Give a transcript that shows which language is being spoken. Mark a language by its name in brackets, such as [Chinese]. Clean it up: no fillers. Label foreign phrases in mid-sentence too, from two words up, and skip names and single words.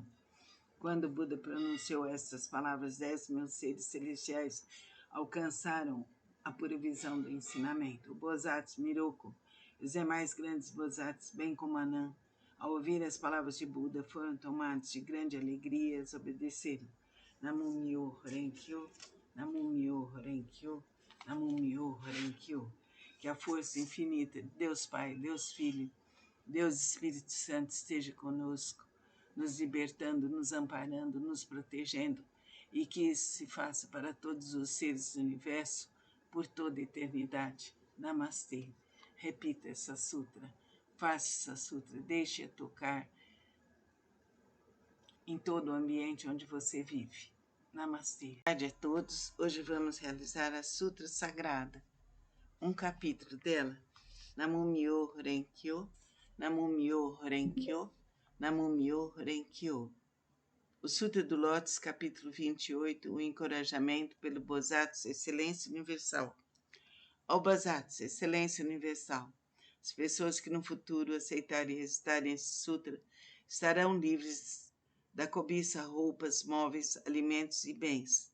[Portuguese] Quando o Buda pronunciou estas palavras, 10.000 seres celestiais alcançaram a pura visão do ensinamento. O Bodhisattva Miroku e os demais grandes Bodhisattvas, bem como Anã, ao ouvir as palavras de Buda, foram tomados de grande alegria e obedeceram. [Japanese] 南無妙法蓮華経、南無妙法蓮華経、南無妙法蓮華経. [Portuguese] Que a força infinita de Deus Pai, Deus Filho, Deus Espírito Santo esteja conosco, nos libertando, nos amparando, nos protegendo, e que isso se faça para todos os seres do universo por toda a eternidade. Namastê. Repita essa sutra, faça essa sutra, deixe-a tocar em todo o ambiente onde você vive. Namastê. Boa tarde a todos. Hoje vamos realizar a Sutra Sagrada. Um capítulo dela. [Japanese] 南無妙法蓮華経、南無妙法蓮華経、南無妙法蓮華経. [Portuguese] O Sutra do Lótus, capítulo 28, o encorajamento pelo Bodhisattva, Excelência Universal. Ó Bodhisattva, Excelência Universal, as pessoas que no futuro aceitarem e recitarem esse sutra estarão livres da cobiça, roupas, móveis, alimentos e bens.